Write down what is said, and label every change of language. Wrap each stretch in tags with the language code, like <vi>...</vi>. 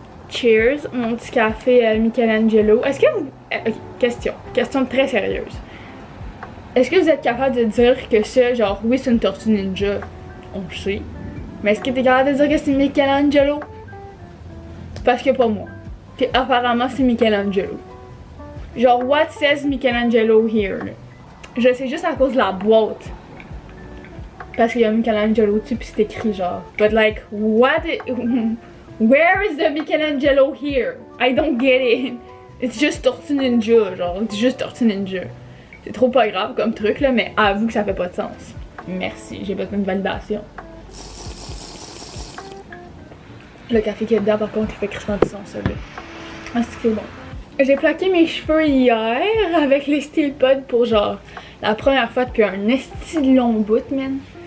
<fr>Cheers, mon petit café Michelangelo. Est-ce que vous... question très sérieuse. Est-ce que vous êtes capable de dire que ça, genre, oui c'est une tortue ninja, on le sait. Mais est-ce que t'es capable de dire que c'est Michelangelo? Parce que pas moi. Puis apparemment c'est Michelangelo.</fr> <en>Genre, what says Michelangelo here?</en> <fr>Là? Je sais juste à cause de la boîte. Parce qu'il y a Michelangelo dessus pis c'est écrit genre.</fr> <en>But like, where is the Michelangelo here? I don't get it. It's just Tortue Ninja, genre.</en> <fr>C'est juste Tortue Ninja. C'est trop pas grave comme truc là, mais avoue que ça fait pas de sens. Merci, j'ai besoin de validation. Le café qui est dedans par contre il fait crissement du sens ça là. Ah c'est bon. J'ai plaqué mes cheveux hier avec les Steel Pod pour genre la première fois depuis un esti long bout, man.</fr>